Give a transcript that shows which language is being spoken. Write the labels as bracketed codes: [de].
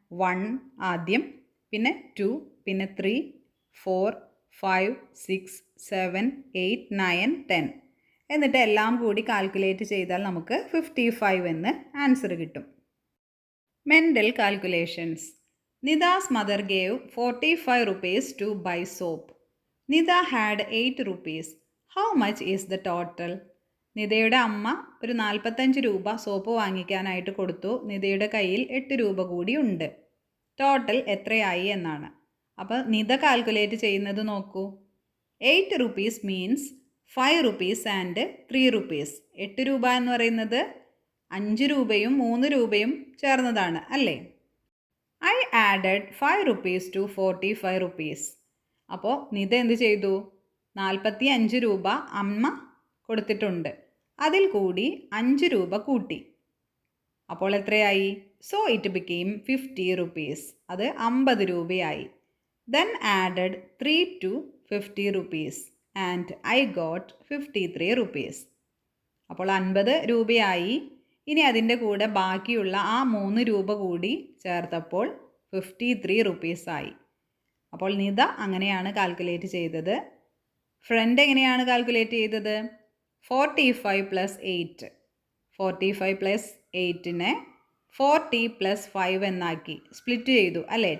[ml] 1 ആദ്യം, പിന്നെ 2, പിന്നെ 3, 4, 5, 6, 7, 8, 9, 10 എന്നിട്ട് എല്ലാം കൂടി കാൽക്കുലേറ്റ് ചെയ്താൽ നമുക്ക് 55 എന്ന് ആൻസർ കിട്ടും. Mental calculations. [en] Nida's mother gave 45 rupees to buy soap. Nida had 8 rupees. How much is the total? [ml] നിതയുടെ അമ്മ ഒരു 45 രൂപ സോപ്പ് വാങ്ങിക്കാനായിട്ട് കൊടുത്തു. നിതയുടെ കയ്യിൽ 8 രൂപ കൂടി ഉണ്ട്. ടോട്ടൽ എത്രയായി എന്നാണ്. അപ്പോൾ നിത കാൽക്കുലേറ്റ് ചെയ്യുന്നത് നോക്കൂ. [en] 8 rupees means 5 rupees and 3 rupees. [ml] 8 രൂപ എന്ന് പറയുന്നത് 5 രൂപയും 3 രൂപയും ചേർന്നതാണ് അല്ലേ? [en] I added 5 rupees to 45 rupees. [ml] അപ്പോൾ നിത എന്ത് ചെയ്തു? 45 രൂപ അമ്മ കൊടുത്തിട്ടുണ്ട്. അതിൽ കൂടി 5 രൂപ കൂട്ടി. അപ്പോൾ എത്രയായി? So it [en] became 50 rupees. [ml] അത് 50 രൂപയായി. [en] Then added 3 to 50 rupees and I got 53 rupees. [ml] അപ്പോൾ 50 രൂപയായി. ഇനി അതിൻ്റെ കൂടെ ബാക്കിയുള്ള ആ 3 രൂപ കൂടി ചേർത്തപ്പോൾ 53 rupees ആയി. അപ്പോൾ നിത അങ്ങനെയാണ് കാൽക്കുലേറ്റ് ചെയ്തത്. ഫ്രണ്ട് എങ്ങനെയാണ് കാൽക്കുലേറ്റ് ചെയ്തത്? 45 + 8. 45 + 8നെ 40 + 5 എന്നാക്കി സ്പ്ലിറ്റ് ചെയ്തു അല്ലേ?